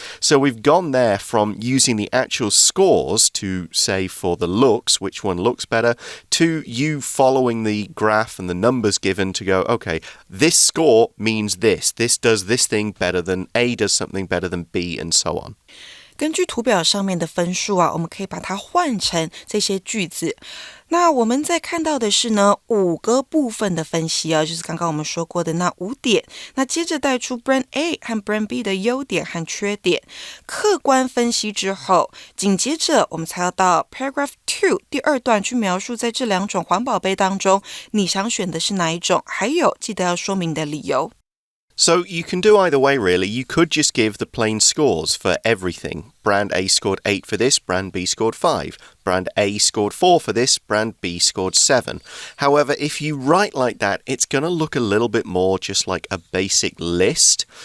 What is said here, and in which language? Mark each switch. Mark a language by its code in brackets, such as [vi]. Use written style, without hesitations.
[en] So we've gone there from using the actual scores to say for the looks, which one looks better, to you following the graph and the numbers given to go, okay, this score means this. This does this thing better than A does something better than B, and so on. [zh] 根据图表上面的分数啊，我们可以把它换成这些句子。那我们在看到的是呢5个部分的分析啊，就是刚刚我们说过的那5点。那接着带出 Brand A 和 Brand B 的优点和缺点，客观分析之后，紧接着我们才要到 Paragraph 2第2段去描述在这2种环保杯当中，你想选的是哪一种，还有记得要说明的理由。 [en] So you can do either way, really. You could just give the plain scores for everything. Brand A scored 8 for this, brand B scored 5. Brand A scored 4 for this, brand B scored 7. However, if you write like that, it's going to look a little bit more just like a basic list.